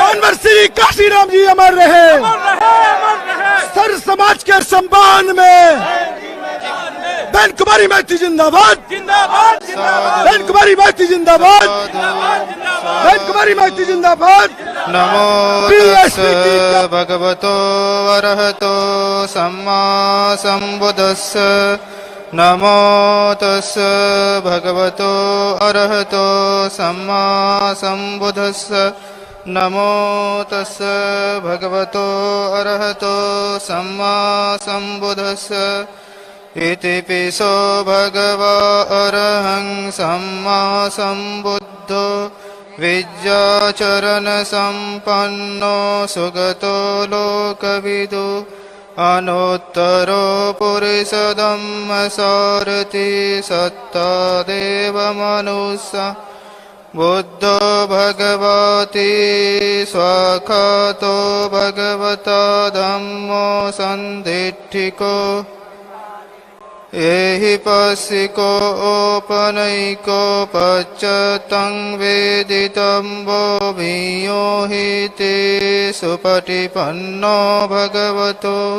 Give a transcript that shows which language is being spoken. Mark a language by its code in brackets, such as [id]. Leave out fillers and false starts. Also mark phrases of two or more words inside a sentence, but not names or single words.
[hi] मानवर श्री काशीराम जी अमर रहे। अमर रहे, अमर रहे। सर समाज के सम्मान में बहन कुमारी मैथी जिंदाबाद, जिंदाबाद, जिंदाबाद, बहन कुमारी मैथी जिंदाबाद, जिंदाबाद, जिंदाबाद। बहन कुमारी मैथी जिंदाबाद। [pi] नमो [hi] BSP की [pi] तस् भगवतो अरहतो सम्मा सम्बुद्धस्स। नमो तस् भगवतो अरहतो सम्मा सम्बुद्धस्स। नमो तस् भगवतो अरहतो सम्मा सम्बुद्धस्स। इति पिसो भगवा अरहं सम्मा सम्बुद्धो विद्याचरण संपन्नो सुगतो लोकविदु। अनोत्तरो पुरुषधम्म सारथि सत्ता देव मनुष्य। बुद्धो भगवती स्वाखातो भगवता धम्मो सन्दिट्ठिको। एहि पस्सिको ओपनैको पश्चतं वेदितं वो भियो हि ते सुपटिपन्नो भगवतो।